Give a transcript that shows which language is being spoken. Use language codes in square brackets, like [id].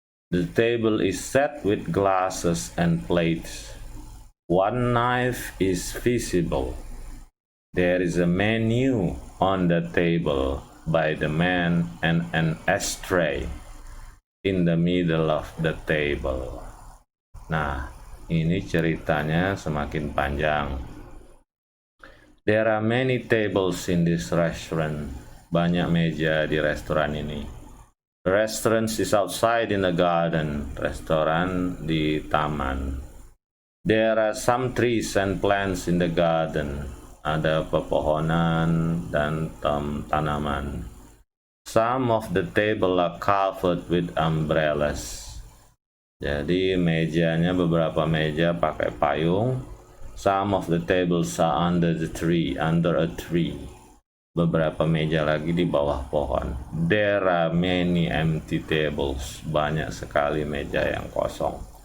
[en] The table is set with glasses and plates. One knife is visible. There is a menu on the table by the man and an ashtray in the middle of the table. [id] Nah, ini ceritanya semakin panjang. [en] There are many tables in this restaurant. [id] Banyak meja di restoran ini. [en] The restaurant is outside in the garden. [id] Restoran di taman. [en] There are some trees and plants in the garden. [id] Ada pepohonan dan tanaman. [en] Some of the table are covered with umbrellas. [id] Jadi mejanya, beberapa meja pakai payung. [en] Some of the tables are under a tree. [id] Beberapa meja lagi di bawah pohon. [en] There are many empty tables. [id] Banyak sekali meja yang kosong.